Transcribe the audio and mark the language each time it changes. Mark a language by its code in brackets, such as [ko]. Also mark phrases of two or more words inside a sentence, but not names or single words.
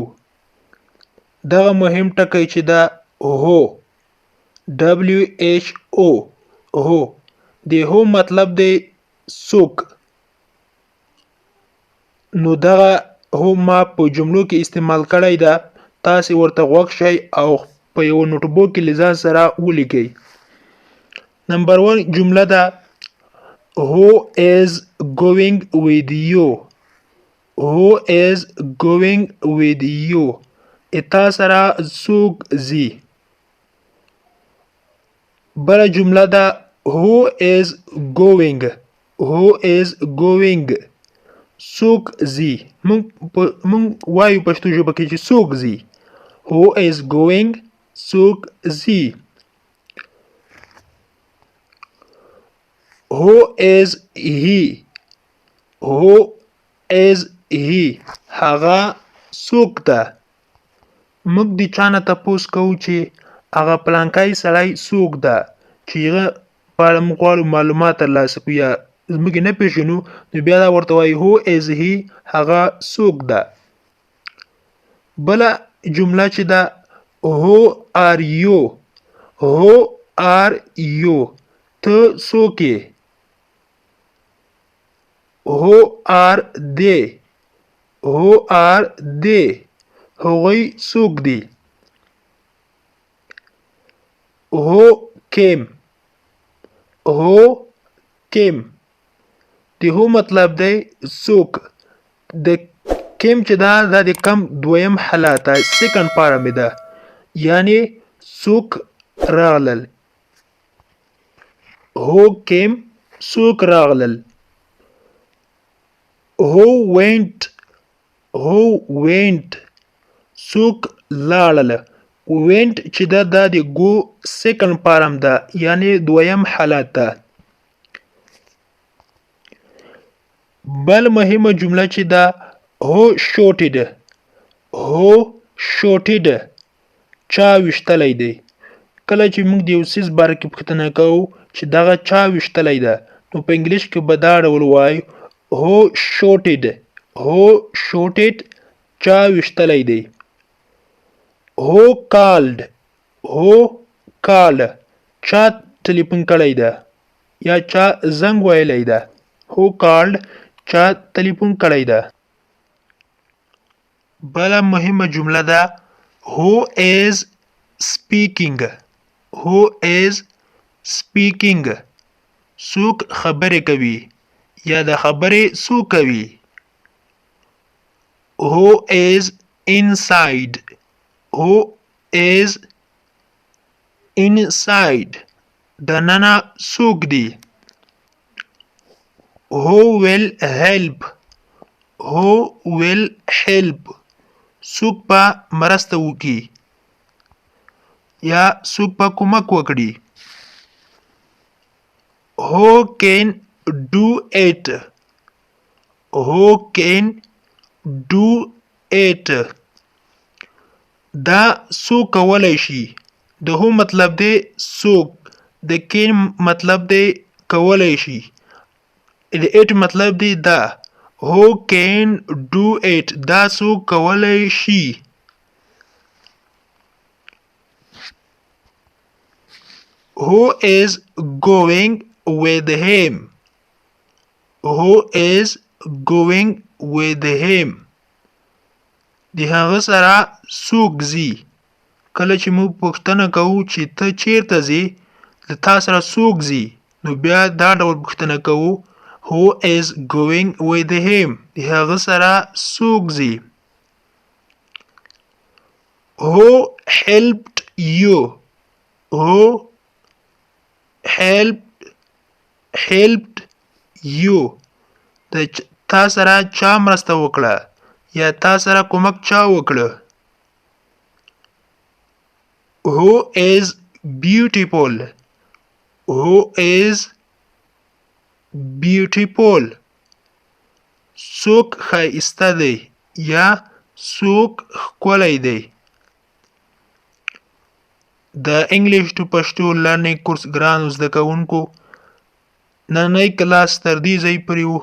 [ps] دغه مهم ټکی چې دا هو WHO هو د هو مطلب دی څوک. نو دغه هو ما په جملو کې استعمال کړی ده. تاسې ورته غوږ شئ او په یو نوټ بوک کې له ځان سره ولیکئ. نمبر 1 جمله ده [en] Who is going with you? Who is going with you? [ps] اتا سره څوک ځي. بله جمله ده [en] Who is going? Who is going? [ps] څوک ځي. موږ وایو پښتو ژبه کې چې څوک ځي. [en] Who is going? [ps] څوک ځي. [en] Who is he? Who is he? [ps] هغه څوک ده. موږ د چا نه تپوس کوو چې هغه پلانکی سړی څوک ده، چې هغه په اړه موږ غواړو معلومات ترلاسه کړو یا موږ یې نه پېژنو، نو بیا دا ورته وایي [en] Who is he؟ [ps] هغه څوک ده. بله جمله چې ده [en] Who are you? Who are you؟ [ps] ته څوک یې. [en] Who are they? Who are they؟ [ps] هغوی څوک دي. [en] Who came? Who came؟ [ps] د هو مطلب دی څوک. د came چې دا د کم دویم حالت ده، [en] second form [ps] مې ده، یعنی څوک راغلل. [en] Who came؟ [ps] څوک راغلل. [en] Who went؟ Who went؟ [ps] څوک لاړل. went چې دا د go [en] second form [ps] ده، یعنی دویم حالت ده. بل مهمه جمله چې ده [en] Who shouted؟ Who shouted؟ [ps] چا ویشتلی دی. کله چې موږ د یو څیز باره کې پوښتنه کوو چې دغه چا ویشتلی ده، نو په انګلیش کې به دا ډول وایو [en] Who shouted؟ Who shouted؟ [ps] چا ویشتلی دی. [en] Who called؟ Who called؟ [ps] چا تلیفون کړی ده یا چا زنګ ویلی ده. [en] Who called؟ [ps] چا تلیفون کړی ده. بله مهمه جمله ده [en] Who is speaking؟ Who is speaking؟ [ps] څوک خبرې کوي یا د خبرې څوک کوي. [en] Who is inside؟ Who is inside؟ [ps] دننه څوک دی. [en] Who will help؟ Who will help؟ [ps] څوک به مرسته وکړي یا څوک به کومک وکړي. [en] Who can do it؟ Who can do it؟ [ps] دا څوک کولی شي. د هو مطلب دی څوک، د کین مطلب دی کولی شي، د ایټ مطلب دی دا. [en] Who can do it؟ [ps] دا څوک کولی شي. [en] Who is going with him؟ Who is going with him؟ [ps] د هغه سره څوک ځي. کله چې موږ پوښتنه کوو چې ته چیرته ځې، د تا سره څوک ځي، نو بیا دا ډول پوښتنه کوو [en] Who is going with him؟ [ps] د هغه سره څوک ځي. [en] Who helped you؟ Who helped you؟ [ps] د تا سره چا مرسته وکړه یا تا سره کومک چا وکړه. [en] Who is beautiful? Who is beautiful? [ps] څوک ښایسته دی یا څوک ښکلی دی. د [en] English to Pashto learning course [ps] ګرانو زده کوونکو نننی کلاس تر دې ځای پورې و.